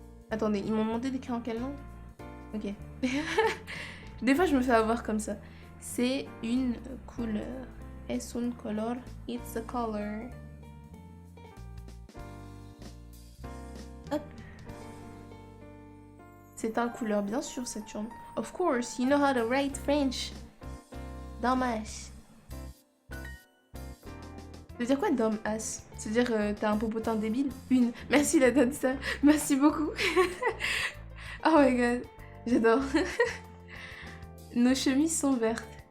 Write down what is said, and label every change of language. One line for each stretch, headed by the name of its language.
French: Attendez, ils m'ont demandé d'écrire en quelle langue? Ok. Des fois, je me fais avoir comme ça. C'est une couleur.
Spanish: Es un color.
English: It's a color. Hop.
French: C'est un couleur, bien sûr, Saturne.
English: Of course, you know how to write French.
French: Dommage. Ça veut dire quoi, dumbass? Ça veut dire t'as un popotin débile? Une. Merci la donne ça. Merci beaucoup.
English: Oh my god.
French: J'adore. Nos chemises sont vertes.